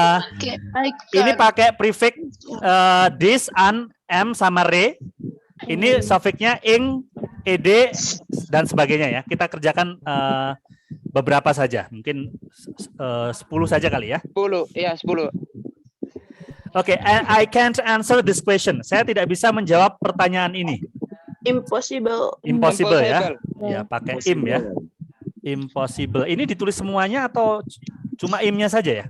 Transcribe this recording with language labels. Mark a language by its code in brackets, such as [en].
[id] Oke. Ini pakai prefix this, an, am sama re. Ini sufiknya ing, ed dan sebagainya ya. Kita kerjakan beberapa saja. Mungkin 10 saja kali ya. 10. Iya, 10. [en] Oke, I can't answer this question. [id] Saya tidak bisa menjawab pertanyaan ini. [en] Impossible. Impossible ya. Impossible. [id] Ya, pakai im ya. Impossible. Ini ditulis semuanya atau cuma imnya saja ya?